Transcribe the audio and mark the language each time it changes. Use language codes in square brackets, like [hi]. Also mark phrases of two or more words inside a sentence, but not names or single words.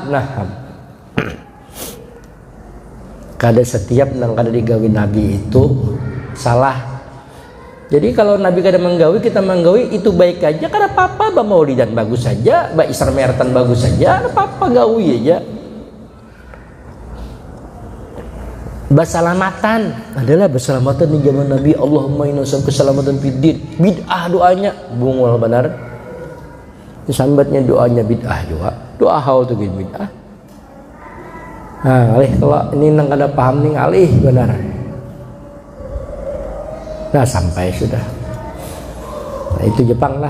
[bjn] Nah, kada setiap nang kada digawi Nabi itu salah. Jadi kalau Nabi kada menggawi, kita menggawi itu baik aja, kada apa-apa. Ba maulidan bagus saja, ba Isra Mi'ratan bagus saja, kada apa-apa gawi aja. Basalamatan adalah basalamatan di zaman Nabi. [ar] اللهم إنا نسألك keselamatan في الدين. [bjn] Bid'ah doanya bungul benar. Disambatnya doanya bid'ah juga. Doa haul tu bid'ah. Nah, alih kalau ini nang kada paham nih alih benar. Nah sampai sudah. Nah itu Jepang lah.